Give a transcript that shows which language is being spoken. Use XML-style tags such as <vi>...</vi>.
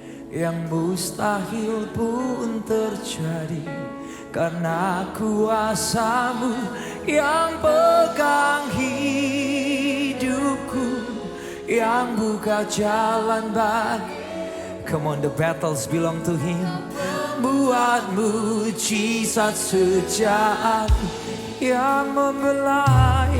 <id>Yang mustahil pun terjadi karena kuasa-Mu yang pegang hidupku, yang buka jalan bagi.</id> <en>Come on, the battles belong to Him.</en> <id>Buat mujizat sejak yang membelah</id>